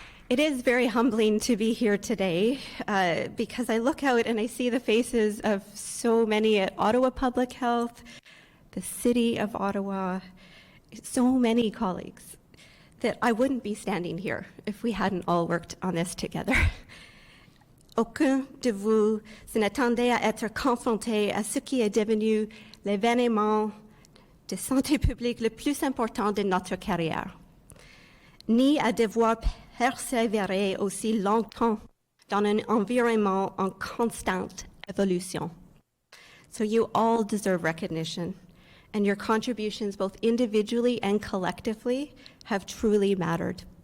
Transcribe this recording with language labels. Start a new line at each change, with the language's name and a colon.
English: It is very humbling to be here today because I look out and I see the faces of so many at Ottawa Public Health, the City of Ottawa, so many colleagues, that I wouldn't be standing here if we hadn't all worked on this together.
French: Aucun de vous n'attendait à être confronté à ce qui est devenu l'événement de santé publique le plus important de notre carrière, ni à devoir persévérer aussi longtemps dans un environnement en constante évolution.
English: So you all deserve recognition, and your contributions both individually and collectively have truly mattered.